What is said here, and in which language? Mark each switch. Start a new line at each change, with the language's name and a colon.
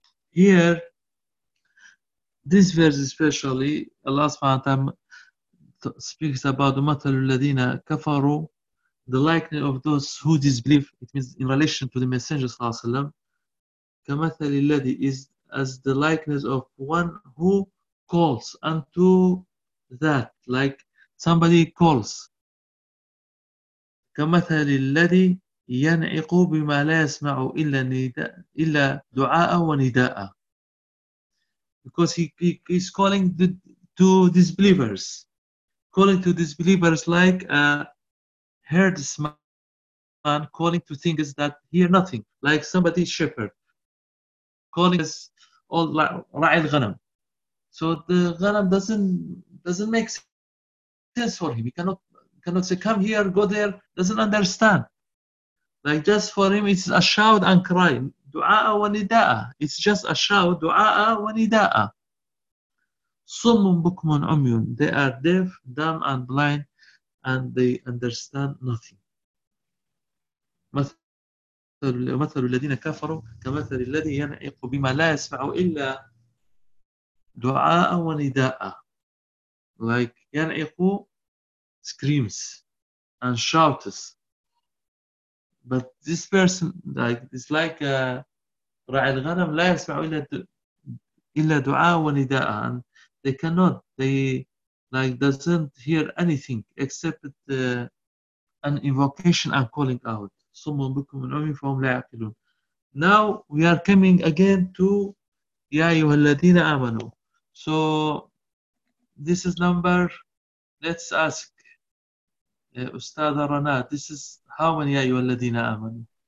English: Here, this verse especially, Allah subhanahu wa ta'ala speaks about
Arabic: مَثَلُ الَّذِينَ كَفَرُوا,
English: the likeness of those who disbelieve, it means in relation to the Messenger صلى
Arabic: كَمَثَلِ الَّذِي
English: is as the likeness of one who calls unto that, like somebody calls.
Arabic: كَمَثَلِ الَّذِي يَنْعِقُ بِمَا لَا يَسْمَعُ إِلَّا دُعَاءً وَنِدَاءً,
English: because he's calling to disbelievers. Calling to disbelievers like a herdsman calling to things that hear nothing, like somebody's shepherd calling us all ra'il ghanam. So the ghanam doesn't make sense for him. He cannot say come here, go there. Doesn't understand. Like just for him, it's a shout and cry.
Arabic: Du'a wa nida'a.
English: It's just a shout.
Arabic: Du'a wa nida'a. صُمٌ بُكْمٌ عُمْيٌ,
English: they are deaf, dumb, and blind, and they understand nothing.
Arabic: مَثَلُ الَّذِينَ كَفَرُوا كَمَثَلِ الَّذِي يَنْعِقُ بِمَا لَا يَسْمَعُ إِلَّا دُعَاءً وَنِدَاءً,
English: like
Arabic: يَنْعِقُ
English: screams and shouts. But this person, like it's like
Arabic: رَعِي الْغَنَمْ لَا يَسْمَعُ إِلَّا دُعَاءً وَنِدَاءً.
English: They cannot, they like doesn't hear anything except an invocation and calling out.
Arabic: صُمٌ بُكْمٌ عُمْيٌ فَهُمْ لَا يَعْقِلُونَ.
English: Now we are coming again to
Arabic: يَا أَيُّهَا الَّذِينَ آمَنُوا.
English: So this is number, let's ask Ustada Rana, this is how many
Arabic: يَا أَيُّهَا الَّذِينَ آمَنُوا?